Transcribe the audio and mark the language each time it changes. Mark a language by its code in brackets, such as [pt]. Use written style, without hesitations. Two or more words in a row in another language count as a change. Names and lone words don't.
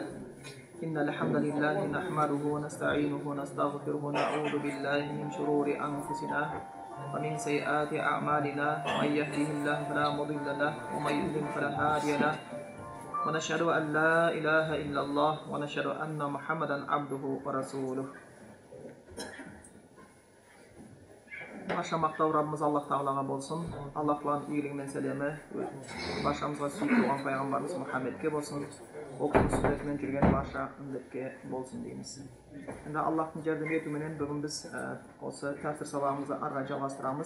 [ar] إن الحمد لله نحمده ونستعينه ونستغفره ونعوذ بالله من شرور أنفسنا ومن سيئات أعمالنا. من يهده الله فلا مضل له ومن يضلل فلا هادي له ونشهد أن لا إله إلا الله ونشهد أن محمدا عبده ورسوله. [uz] Barcha maqtov Rabbimiz Alloh taolaga bo'lsin. Alloh bilan iyiligining salami barchamizga suyukli bo'lgan payg'ambarimiz Muhammadga bo'lsin. O'qib sunnat bilan yurgan barcha ummatga bo'lsin deymiz. Endi Allohning yordami bilan bugun biz o'sha tafsir sabog'imizni jalashtiramiz.